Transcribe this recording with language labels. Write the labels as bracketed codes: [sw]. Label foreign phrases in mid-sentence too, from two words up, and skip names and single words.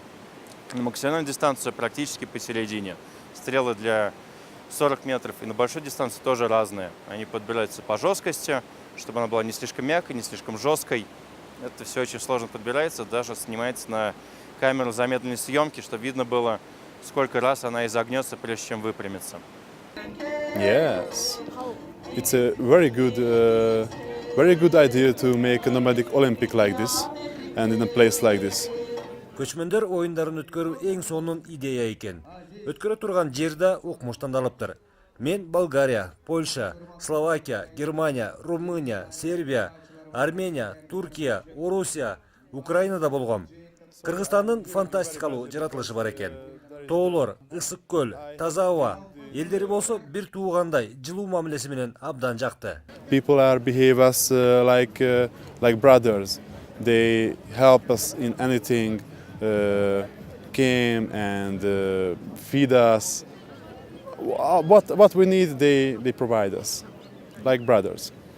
[ru] На максимальную дистанцию практически посередине. Стрелы для 40 метров и на большой дистанции тоже разные. Они подбираются по жесткости, чтобы она была не слишком мягкой, не слишком жесткой. Это все очень сложно подбирается, даже снимается на камеру замедленной съемки, чтобы видно было, сколько раз она изогнется, прежде чем выпрямится. [en] Yes, it's a very good idea to make a nomadic Olympic like this and in a place like this. [ky] Көчмөндөр оюндарын өткөрүү эң сонун идея экен. Өткөрө турган жерде укмуш тандалыптыр. Мен Болгария, Польша, Словакия, Германия, Румыния, Сербия, Армения, Туркия, Орусия, Украинада болгом. Кыргызстандын фантастикалуу жаратылышы бар экен. Тоолор, Ысык-Көл, таза аба, элдери болсо бир туугандай жылуу мамилеси менен абдан жакты. [en] People behave us like brothers. They help us in anything, came and feed us. What we need, they provide us, like brothers.